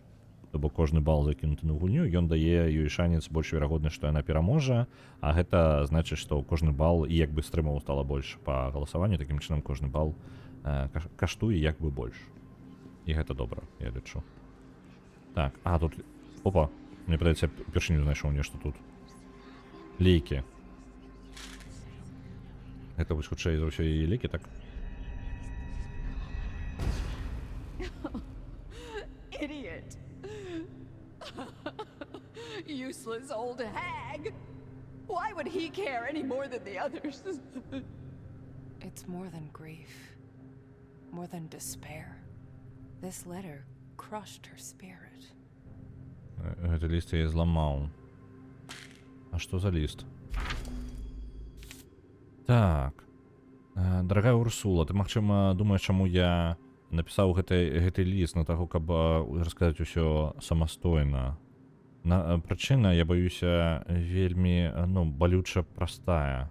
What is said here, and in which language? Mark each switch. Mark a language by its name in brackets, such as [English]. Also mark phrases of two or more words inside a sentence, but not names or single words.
[Belarusian] То бок кожны бал закінуты на гульню, ён дае ёй шанец больш верагодны, што яна пераможа, а гэта значыць, што кожны бал і як бы стрымаў стала больш па галасаванню, такім чынам кожны бал каштуе як бы больш. І гэта добра, я лічу. Так, тут... Опа, мне падаецца, я упершыню знайшоў нешта тут. Лейкі. Гэта вось хутчэй за ўсё яе лекі, так? [English] Idiot. Useless old hag. Why would he care any more than the others? It's more than grief. More than despair. This letter crushed her spirit. [Belarusian] Гэты ліст я зламаў. А што за ліст? Так. Дарагая Урсула, ты, магчыма, думаеш, чаму я напісаў гэты ліст на таго, каб расказаць усё самастойна. Прычына, я баюся, вельмі, балюча простая.